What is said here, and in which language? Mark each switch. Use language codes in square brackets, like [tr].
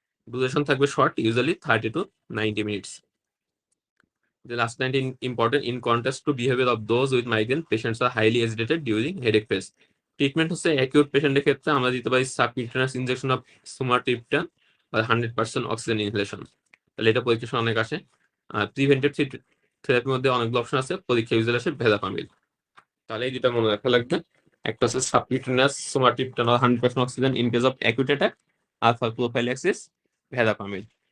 [en] Duration থাকবে শর্ট, usually 30 to 90 minutes. The last point important, in contrast to behavior of those with migraine, patients are highly agitated during headache phase. [bn] Treatment হচ্ছে acute পেশেন্টের ক্ষেত্রে আমরা দিতে পারি subcutaneous injection of sumatriptan বা 100% oxygen inhalation. তাহলে এটা পরীক্ষা অনেক আসে। আর প্রিভেন্টিভ থেরাপির মধ্যে অনেকগুলো অপশন আছে, পরীক্ষা ইউজুয়ালি আসে ভেদাপামিল। তাহলে এই দুটা মনে রাখা লাগবে, একটা হচ্ছে সাবকিউটেনিয়াস সুমাট্রিপটান বা 100% oxygen [en] in case of acute attack, [bn] আর for prophylaxis ভেদাপামিল।